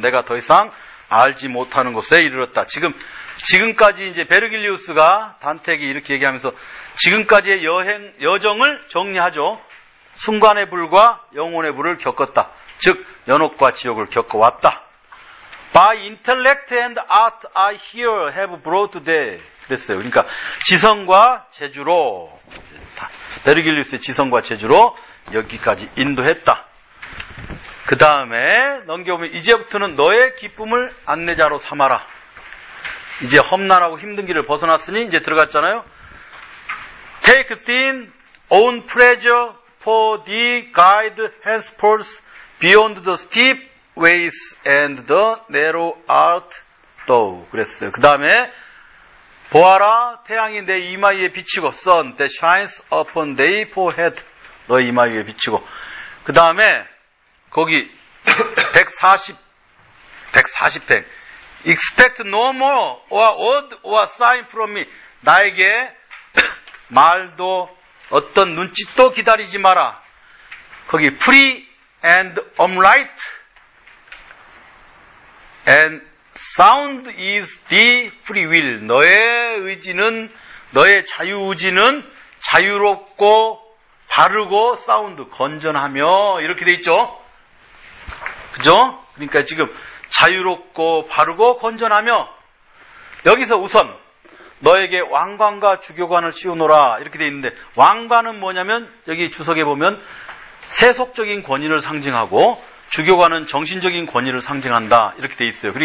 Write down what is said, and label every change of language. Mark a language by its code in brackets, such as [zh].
[ko] 내가 더 이상 알지 못하는 곳에 이르렀다. 지금까지 이제 베르길리우스가 단테에게 이렇게 얘기하면서 지금까지의 여정을 정리하죠. 순간의 불과 영혼의 불을 겪었다. 즉 연옥과 지옥을 겪어왔다. [en] By intellect and art I here have brought thee. [ko] 그랬어요. 그러니까 지성과 재주로 베르길리우스의 지성과 재주로 여기까지 인도했다. 그 다음에 넘겨보면 이제부터는 너의 기쁨을 안내자로 삼아라. 이제 험난하고 힘든 길을 벗어났으니 이제 들어갔잖아요. [en] Take thine own pleasure for thee guide henceforth beyond the steep ways and the narrow art thou. [ko] 그랬어요. 그 다음에 보아라 태양이 내 이마 위에 비치고 [en] sun that shines upon thy forehead [ko] 너의 이마 위에 비치고 그 다음에 거기 140행 [en] Expect no more or word or sign from me. [ko] 나에게 말도 어떤 눈짓도 기다리지 마라. 거기 [en] free and upright and sound is the free will. [ko] 너의 의지는 너의 자유의지는 자유롭고 바르고 사운드 건전하며 이렇게 돼 있죠. 그죠? 그러니까 지금 자유롭고 바르고 건전하며 여기서 우선 너에게 왕관과 주교관을 씌우노라 이렇게 돼 있는데 왕관은 뭐냐면 여기 주석에 보면 세속적인 권위를 상징하고 주교관은 정신적인 권위를 상징한다 이렇게 돼 있어요.